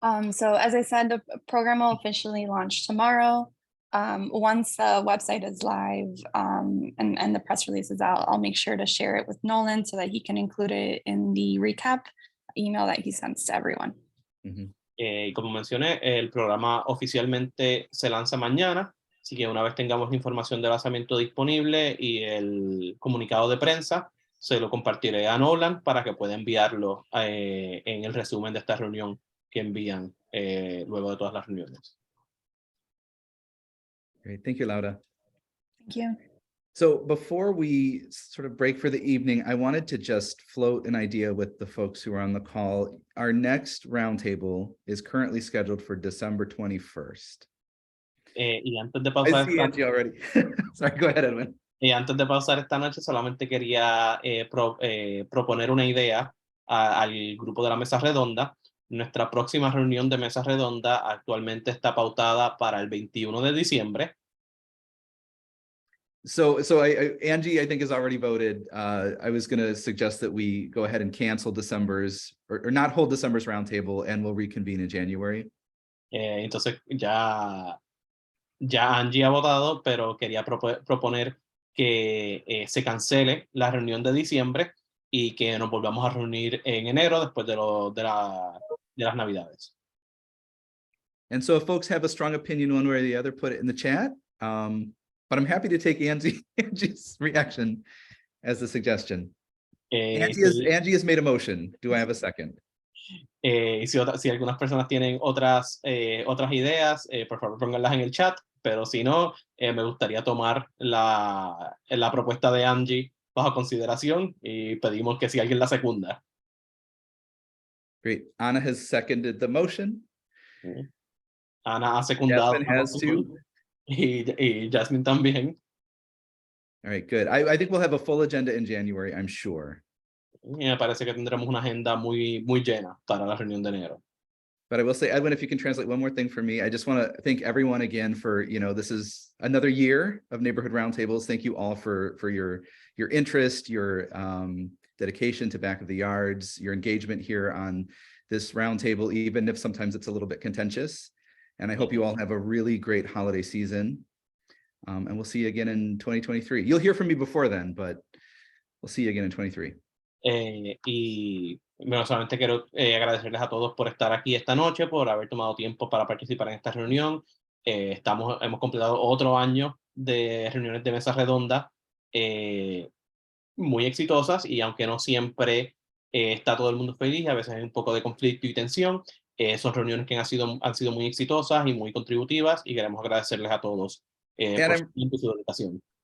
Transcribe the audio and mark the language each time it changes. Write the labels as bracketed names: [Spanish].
[English] So as I said, the program will officially launch tomorrow. Once the website is live and the press release is out, I'll make sure to share it with Nolan so that he can include it in the recap email that he sends to everyone. [Spanish] Y como mencioné, el programa oficialmente se lanza mañana, así que una vez tengamos la información de lanzamiento disponible y el comunicado de prensa, se lo compartiré a Nolan para que pueda enviarlo en el resumen de esta reunión que envían luego de todas las reuniones. [English] Great, thank you, Laura. Thank you. So before we sort of break for the evening, I wanted to just float an idea with the folks who are on the call. Our next roundtable is currently scheduled for December 21st. [Spanish] Y antes de [English] I [Spanish] pausar [English] see Angie already. Sorry, go ahead, Edwin. [Spanish] Y antes de pausar esta noche, solamente quería proponer una idea al grupo de la mesa redonda. Nuestra próxima reunión de mesa redonda actualmente está pautada para el 21 de diciembre. [English] So Angie, I think, has already voted. I was going to suggest that we go ahead and cancel December's or not hold December's roundtable, and we'll reconvene in January. [Spanish] Entonces ya Angie ha votado, pero quería proponer que se cancele la reunión de diciembre y que nos volvamos a reunir en enero después de las Navidades. [English] And so if folks have a strong opinion one way or the other, put it in the chat. But I'm happy to take Angie's reaction as a suggestion. Angie has made a motion. Do I have a second? [Spanish] Y si algunas personas tienen otras ideas, por favor pónganlas en el chat, pero si no, me gustaría tomar la propuesta de Angie bajo consideración y pedimos que si alguien la secunda. [English] Great. Anna has seconded the motion. [Spanish] Ana ha secundado. [English] Jasmine has too. [Spanish] Y Jasmine también. [English] All right, good. I think we'll have a full agenda in January, I'm sure. [Spanish] Y me parece que tendremos una agenda muy llena para la reunión de enero. [English] But I will say, Edwin, if you can translate one more thing for me, I just want to thank everyone again for, this is another year of neighborhood roundtables. Thank you all for your interest, your dedication to Back of the Yards, your engagement here on this roundtable, even if sometimes it's a little bit contentious. And I hope you all have a really great holiday season. And we'll see you again in 2023. You'll hear from me before then, but we'll see you again in 2023. [Spanish] Y bueno, solamente quiero agradecerles a todos por estar aquí esta noche, por haber tomado tiempo para participar en esta reunión. Hemos completado otro año de reuniones de mesa redonda muy exitosas, y aunque no siempre está todo el mundo feliz, a veces hay un poco de conflicto y tensión, son reuniones que han sido muy exitosas y muy contributivas, y queremos agradecerles a todos por su tiempo y su dedicación.